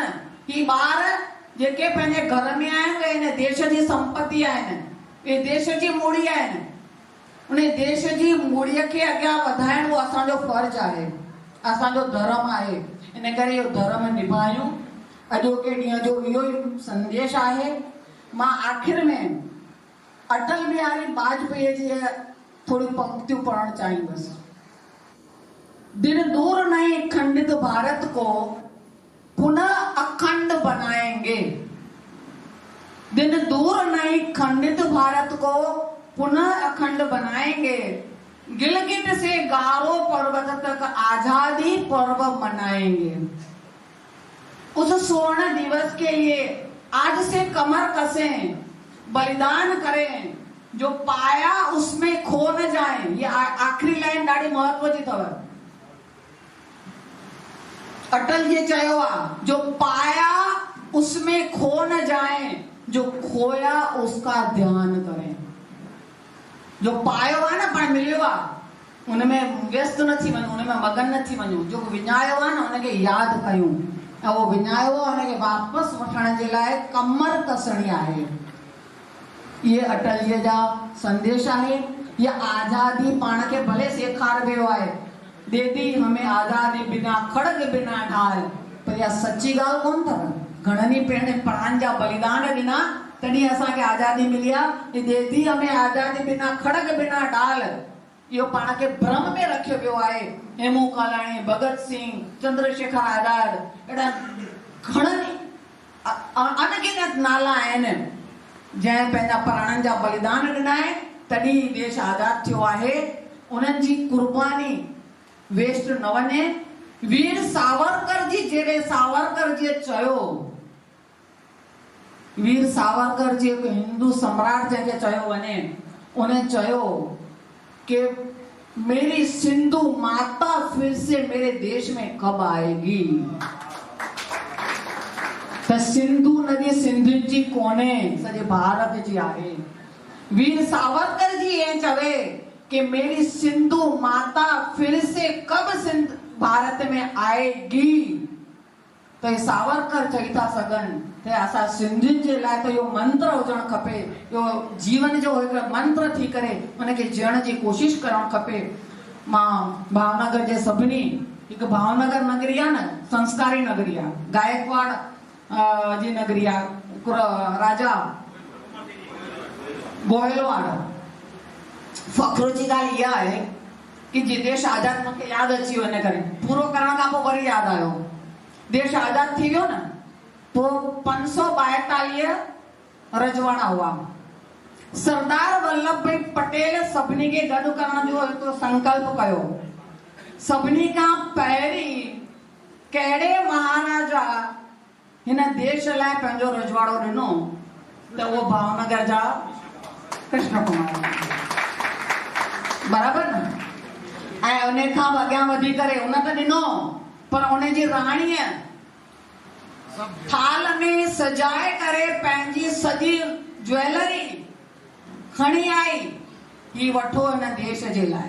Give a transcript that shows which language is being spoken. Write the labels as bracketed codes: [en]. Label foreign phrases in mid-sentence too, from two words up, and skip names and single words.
[sd] ही ॿार जेके पंहिंजे घर में आहिनि उहे हिन देश जी संपत्ति आहिनि, इहे देश जी मूड़ी आहिनि। उन देश जी मूड़ीअ खे अॻियां वधाइण उहो असांजो फर्ज आहे, असांजो धर्म आहे। इन करे इहो धर्म निभायूं। अॼोके ॾींहं जो इहो ई संदेश आहे। मां आख़िर में अटल बिहारी वाजपेयी जी थोड़ी पंक्तियूं पढ़ण चाहींदुसि। [hi] दिन दूर नहीं खंडित भारत को पुनः अखंड बनाएंगे। दिन दूर नहीं खंडित भारत को पुनः अखंड बनाएंगे। गिलगित से गारो पर्वत तक आजादी पर्व मनाएंगे। उस स्वर्ण दिवस के लिए आज से कमर कसें, बलिदान करें, जो पाया उसमें खो न जाए। ये आखिरी लाइन [sd] ॾाढी महत्व जी अथव। अटल जी चयो आहे, [hi] जो पाया उसमें खो न जाए, जो खोया उसका ध्यान करें। [sd] जो पायो आहे न पाण मिलियो आहे उनमें व्यस्त न थी वञूं, उनमें मगन न थी वञूं। जो विञायो आहे न उनखे यादि कयूं ऐं उहो विञायो आहे उनखे वापसि वठण जे लाइ कमर कसणी आहे। इहे अटल जा संदेश आहे। ये आज़ादी पाण खे भले सेखार वियो आहे, [hi] दीदी हमें आज़ादी बिना खड़ग बिना ढाल, [sd] पर इहा सची ॻाल्हि कोन अथव। घणनि ई प्राण जा बलिदान ॾिना तॾहिं असांखे आज़ादी मिली आहे। [hi] दीदी हमें आज़ादी बिना खड़ग बिना ढाल, [sd] इहो पाण खे भ्रम में रखियो वियो आहे। हेमू कालाणी, भगत सिंह, चंद्रशेखर आज़ाद, अहिड़ा घणनि अनगिनत नाला आहिनि जंहिं पंहिंजा प्राणनि जा बलिदान ॾिना आहिनि तॾहिं देश आज़ाद थियो आहे। उन्हनि जी कुर्बानी वेस्ट न वञे। वीर सावरकर जी, जॾहिं सावरकर जी चयो, वीर सावरकर जी हिंदू सम्राट जंहिंखे चयो वञे, उन्हें चयो कि [hi] मेरी सिंधु माता फिर से मेरे देश में कब आएगी। [sd] त सिंधु नदी सिंधियुनि जी कोन्हे, सॼे भारत जी आहे। [hi] वीर सावरकर जी ये चवे कि मेरी सिंधु माता फिर से कब सिंध भारत में आएगी। [sd] तो ये सावरकर चई था सघनि ते असां सिंधियुनि जे लाइ त इहो मंत्र हुजणु खपे, इहो जीवन जो हिकु मंत्र थी करे उनखे जीअण जी कोशिशि करणु खपे। मां भावनगर जे सभिनी, हिकु भावनगर नगरी आहे न, संस्कारी नगरी आहे, गायकवाड़ जी नगरी आहे, राजा गोहिलवाड़। फ़ख्रु जी ॻाल्हि इहा आहे कि जे देश आज़ाद मूंखे यादि अची वियो, इन करे पूरो करण खां पोइ वरी यादि आयो। देश आज़ाद थी वियो न, पोइ 542 रजवाड़ा हुआ। सरदार वल्लभ भाई पटेल सभिनी खे गॾु करण जो हिकु संकल्प कयो। सभिनी खां पहिरीं कहिड़े महाराजा हिन देश लाइ पंहिंजो रजवाड़ो ॾिनो त उहो भावनगर जा कृष्ण कुमार, बराबर न। ऐं उन खां अॻियां वधी करे उन त ॾिनो, पर उन जी राणीअ थाल में सजाए करे पंहिंजी सॼी ज्वेलरी खणी आई, ही वठो हिन देश जे लाइ।